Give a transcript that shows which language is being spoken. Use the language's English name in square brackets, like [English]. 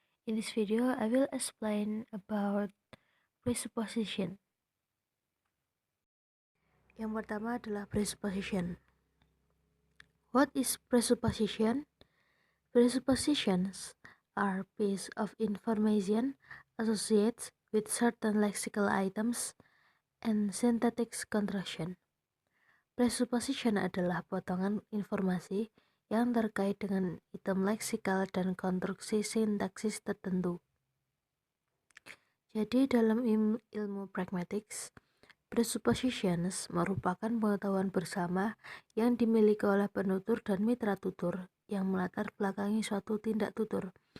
[English] In this video, I will explain about presupposition. [Indonesian] Yang pertama adalah presupposition. [English] What is presupposition? Presuppositions are piece of information associated with certain lexical items and syntactic construction. [Indonesian] Presupposition adalah potongan informasi yang terkait dengan item leksikal dan konstruksi sintaksis tertentu. Jadi dalam ilmu pragmatics, presuppositions merupakan pengetahuan bersama yang dimiliki oleh penutur dan mitra tutur yang melatar belakangi suatu tindak tutur.